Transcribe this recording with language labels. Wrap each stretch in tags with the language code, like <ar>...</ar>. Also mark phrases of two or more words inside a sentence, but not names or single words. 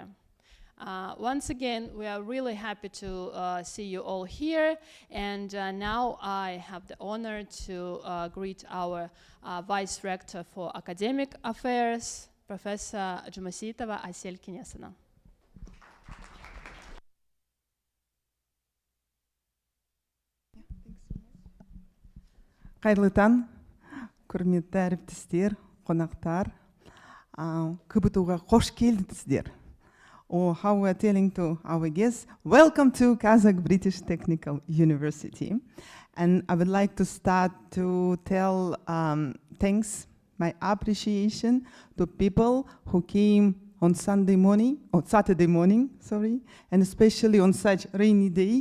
<en>Once again, we are really happy to see you all here, and now I have the honor to greet our Vice Rector for Academic Affairs, Professor Jumasitova Aysel Kinesina.</en> <kk>Қайырлы таң, құрметті әріптестер, қонақтар, КБТУ-ға қош келдіңіздер.</kk> <en>Or how we're telling to our guests, welcome to Kazakh-British Technical University. And I would like to start to tell thanks, my appreciation to people who came on Saturday morning, and especially on such rainy day.</en>